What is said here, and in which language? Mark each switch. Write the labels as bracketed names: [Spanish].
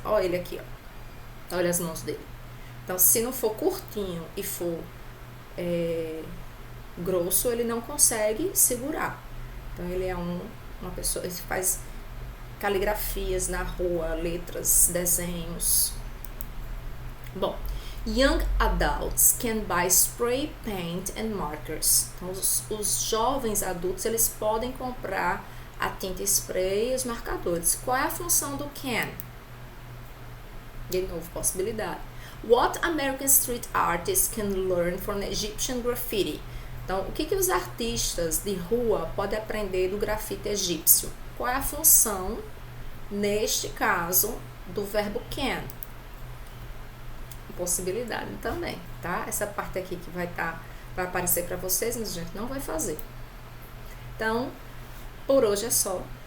[Portuguese] Olha ele aqui, ó. Olha as mãos dele. Então, se não for curtinho e for grosso, ele não consegue segurar. Então, ele é uma pessoa, ele faz caligrafias na rua, letras, desenhos. Bom, [English] young adults can buy spray paint and markers. [Portuguese] Então, os jovens adultos, eles podem comprar a tinta spray e os marcadores. Qual é a função do can? De novo, possibilidade. [English] What American street artists can learn from Egyptian graffiti? [Portuguese] Então, o que os artistas de rua podem aprender do grafite egípcio? Qual é a função, neste caso, do verbo can? Possibilidade também, tá? Essa parte aqui que vai estar vai aparecer para vocês, mas a gente não vai fazer. Então, por hoje é só.